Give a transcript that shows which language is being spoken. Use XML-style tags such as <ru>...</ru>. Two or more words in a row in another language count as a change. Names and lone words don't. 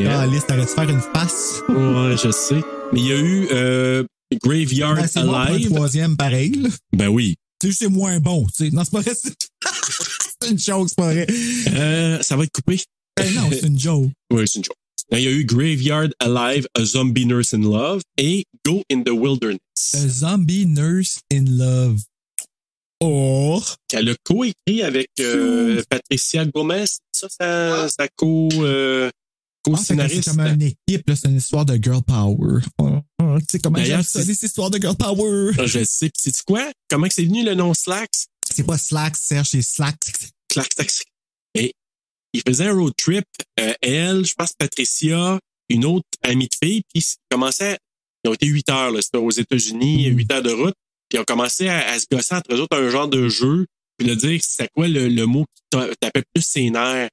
<fr>Ah, Alice, t'arrêtes de faire une face. Ouais, je sais. Mais il y a eu Graveyard Alive. C'est un troisième pareil. Là. Ben oui. Tu sais, c'est moins bon. Tu sais. Non, c'est pas vrai. C'est une joke, c'est pas vrai. Ça va être coupé. Non, c'est une joke. Oui, c'est une joke. Il y a eu Graveyard Alive, A Zombie Nurse in Love et Go in the Wilderness. A Zombie Nurse in Love. Oh! Qu'elle a co-écrit avec Patricia Gomez. Ça co-scénariste. C'est comme une équipe, là, c'est une histoire de</fr> <en>girl power.</en> <fr>Tu sais comment j'aime ça, des histoires de</fr> <en>girl power.</en> <fr>Je sais. Puis sais-tu quoi? Comment c'est venu le nom Slacks? C'est pas Slacks, Serge, c'est Slacks. Et il faisait un</fr> <en>road trip.</en> <fr>Elle, je pense Patricia, une autre amie de fille, puis ils ont été 8 heures, là, c'était aux États-Unis, 8 heures de route, puis ils ont commencé à se gosser entre eux autres un genre de jeu, puis de dire c'était quoi le mot qui tapait plus ses nerfs.</fr>